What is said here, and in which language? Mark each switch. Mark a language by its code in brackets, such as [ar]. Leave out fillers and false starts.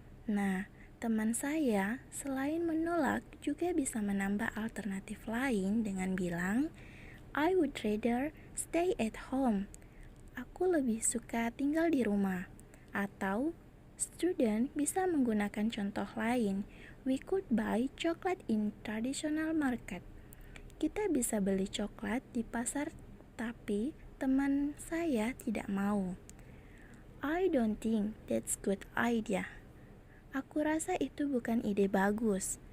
[id] Nah, teman saya selain menolak juga bisa menambah alternatif lain dengan bilang [en] I would rather stay at home. [id] Aku lebih suka tinggal di rumah. Atau student bisa menggunakan contoh lain. [en] We could buy chocolate in traditional market. [id] Kita bisa beli coklat di pasar, tapi teman saya tidak mau. [en] I don't think that's good idea. [id] Aku rasa itu bukan ide bagus.